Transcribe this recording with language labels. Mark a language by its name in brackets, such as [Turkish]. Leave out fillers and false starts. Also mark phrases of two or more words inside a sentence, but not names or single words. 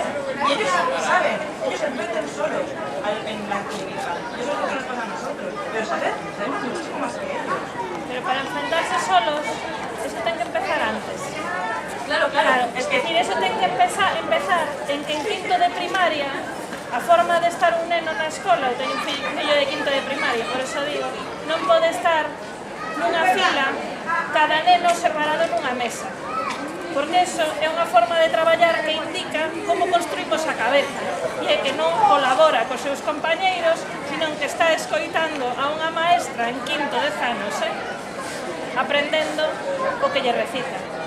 [Spanish] Y ellos saben, ellos se enfrentan solos en la clínica. Y eso es lo que nos pasa a nosotros. Pero sabemos muchísimo más que ellos. [Galician] Pero para enfrentarse solos, eso ten que empezar antes. Claro. Es decir, eso ten que empezar en que en quinto de primaria, a forma de estar un neno na escola, eu teño un fillo de quinto de primaria, por eso digo, non pode estar nunha fila cada neno separado nunha mesa, porque eso é unha forma de traballar que indica como construímos a cabeza, e é que non colabora cos seus compañeiros, sino que está escoitando a unha maestra en quinto de anos, aprendendo o que lle recita.